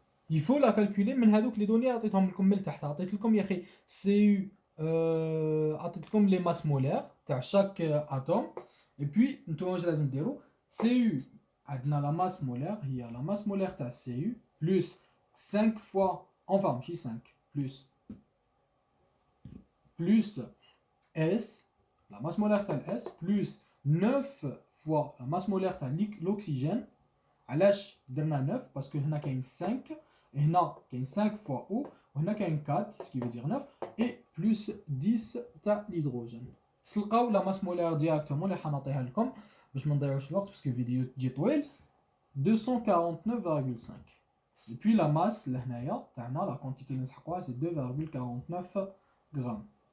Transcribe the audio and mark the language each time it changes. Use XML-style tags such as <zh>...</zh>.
<fr>Il faut la calculer</fr> <ar>من هذوك</ar> <fr>les données</fr> <ar>عطيتهم لكم من تحت. عطيت لكم يا اخي سي عطيت لكم</ar> <fr>les masses molaires</fr> <ar>تاع</ar> <fr>chaque atome. Et puis</fr> <ar>نتوما واش لازم ديروا</ar> <fr>CU عندنا la masse molaire هي la masse molaire تاع CU plus 5 fois ماشي 5 plus S la masse molaire تاع S plus 9 fois la masse molaire تاع l'oxygène.</fr> <ar>علاش درنا 9 parce que هنا كاين 5 et هنا كاين 5 fois O وهنا كاين 4</ar> <fr>ce qui veut dire</fr> <ar>9 et plus 10 تاع l'hydrogène. تلقاو</ar> <fr>la masse molaire directement</fr> <ar>اللي حنعطيها لكم باش ما نضيعوش الوقت parce que الفيديو تجي طويل 249,5.</ar> <fr>et puis la masse</fr> <ar>لهنايا تاعنا</ar> <fr>la quantité</fr> <ar>اللي نسحقوها</ar> <fr>c'est 2,49 grammes.</fr>